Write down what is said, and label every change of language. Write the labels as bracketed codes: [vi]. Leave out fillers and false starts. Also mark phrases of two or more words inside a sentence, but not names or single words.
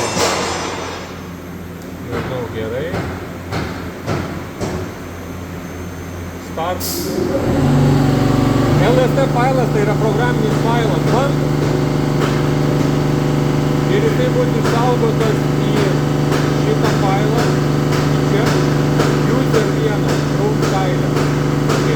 [lt] Nežinau, gerai. Start. LSD failas tai yra programinis failas. Ir jisai bus išsaugotas į šitą failą. Čia. [en] User 1. Room style. Okay.